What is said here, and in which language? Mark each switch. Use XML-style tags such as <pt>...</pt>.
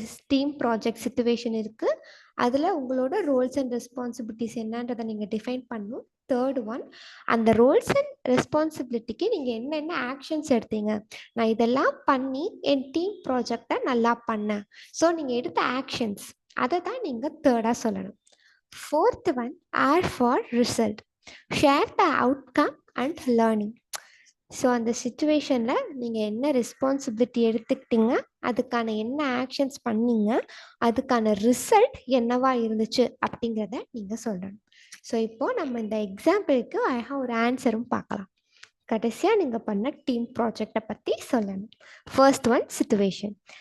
<ta>Team project situation இருக்குது, அதில் உங்களோட ரோல்ஸ் அண்ட் ரெஸ்பான்சிபிலிட்டிஸ் என்னன்றதை நீங்கள் டிஃபைன் பண்ணணும். தேர்ட் ஒன், அந்த ரோல்ஸ் அண்ட் ரெஸ்பான்சிபிலிட்டிக்கு நீங்கள் என்னென்ன ஆக்ஷன்ஸ் எடுத்தீங்க, நான் இதெல்லாம் பண்ணி என் டீம் ப்ராஜெக்டை நல்லா பண்ணேன். ஸோ நீங்கள் எடுத்த ஆக்ஷன்ஸ் அதை தான் நீங்கள் தேர்டாக சொல்லணும்.</ta> <en>Fourth one, R for result. Share the outcome and learning.</en> <ta>So அந்த சுச்சுவேஷனில் நீங்கள் என்ன ரெஸ்பான்சிபிலிட்டி எடுத்துக்கிட்டீங்க, அதுக்கான என்ன ஆக்ஷன்ஸ் பண்ணீங்க, அதுக்கான ரிசல்ட் என்னவா இருந்துச்சு அப்படிங்கிறத நீங்கள் சொல்லணும். ஸோ இப்போது நம்ம இந்த எக்ஸாம்பிளுக்கு அழகாக ஒரு ஆன்சரும் பார்க்கலாம். கடைசியாக நீங்கள் பண்ண டீம் ப்ராஜெக்டை பற்றி சொல்லணும். First one situation.</ta>